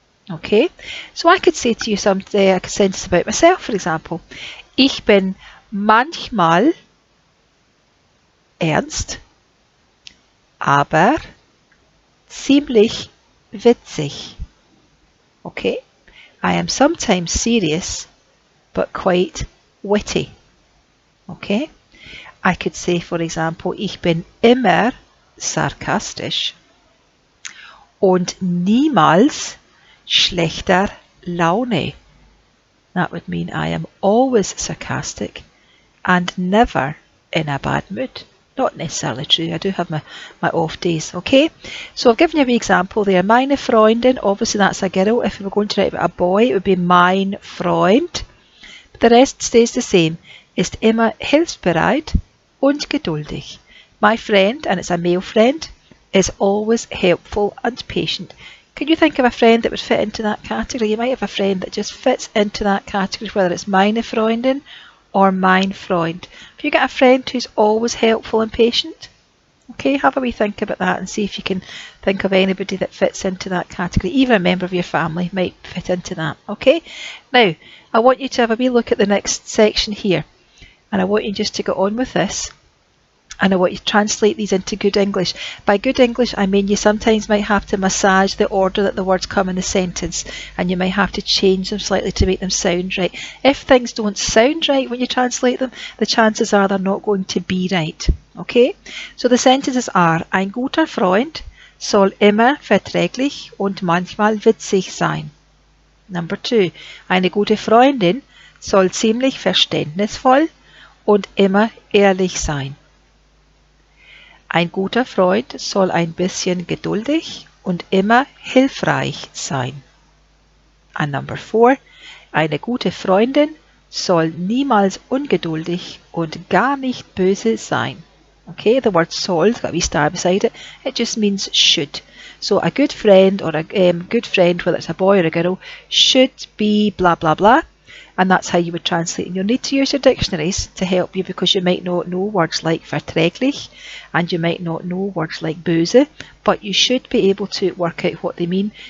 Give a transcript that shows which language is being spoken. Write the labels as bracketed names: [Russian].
[English] Okay, so I could say to you a sentence about myself, for example, [German] ich bin manchmal ernst, aber ziemlich witzig. [English] Okay, I am sometimes serious, but quite witty. Okay, I could say, for example, [German] ich bin immer sarkastisch und niemals schlechter Laune. [English] That would mean I am always sarcastic and never in a bad mood. Not necessarily true, I do have my off days, okay? So I've given you an example there. [German] Meine Freundin, [English] obviously that's a girl. If we were going to write about a boy, it would be [German] mein Freund. [English] But the rest stays the same. [German] Ist immer hilfsbereit und geduldig. [English] My friend, and it's a male friend, is always helpful and patient. Can you think of a friend that would fit into that category? You might have a friend that just fits into that category, whether it's [German] meine Freundin [English] or [German] mein Freund. [English] If you get a friend who's always helpful and patient, okay, have a wee think about that and see if you can think of anybody that fits into that category. Even a member of your family might fit into that, okay? Now, I want you to have a wee look at the next section here, and I want you just to get on with this. And I want you to translate these into good English. By good English, I mean you sometimes might have to massage the order that the words come in the sentence, and you might have to change them slightly to make them sound right. If things don't sound right when you translate them, the chances are they're not going to be right. Okay? So the sentences are: [German] Ein guter Freund soll immer verträglich und manchmal witzig sein. [English] Number 2. [German] Eine gute Freundin soll ziemlich verständnisvoll und immer ehrlich sein. Ein guter Freund soll ein bisschen geduldig und immer hilfreich sein. [English] And number 4, [German] eine gute Freundin soll niemals ungeduldig und gar nicht böse sein. [English] Okay, the word soll, it's got a wee star beside it, it just means should. So a good friend, or a good friend, whether it's a boy or a girl, should be blah blah blah. And that's how you would translate. And you'll need to use your dictionaries to help you, because you might not know words like verträglich and you might not know words like böse, but you should be able to work out what they mean.